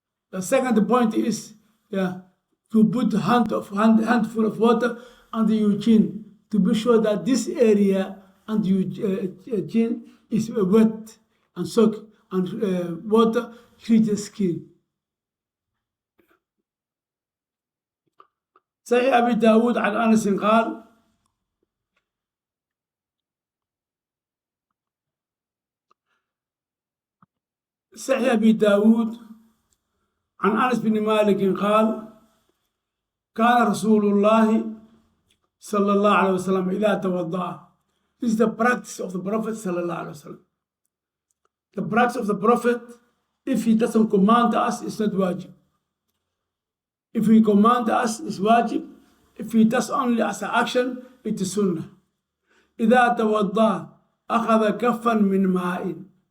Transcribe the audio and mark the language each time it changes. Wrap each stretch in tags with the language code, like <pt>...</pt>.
<en>The second point is to put a handful of water under your chin to be sure that this area under your chin is wet and soak, and water heats the skin.</en> <ar>صحيح أبي داود عن أنس قال: صحيح أبي داود عن أنس بن مالك قال: كان رسول الله صلى الله عليه وسلم إذا توضأ.</ar> <en>This is the practice of the Prophet</en> <ar>صلى الله عليه وسلم.</ar> <en>The practice of the Prophet, if he doesn't command us, it's not wajib. If he command us, it's wajib. If he does only as an action, it is sunnah.</en> <ar>إذا توضأ أخذ كفا من ماء.</ar>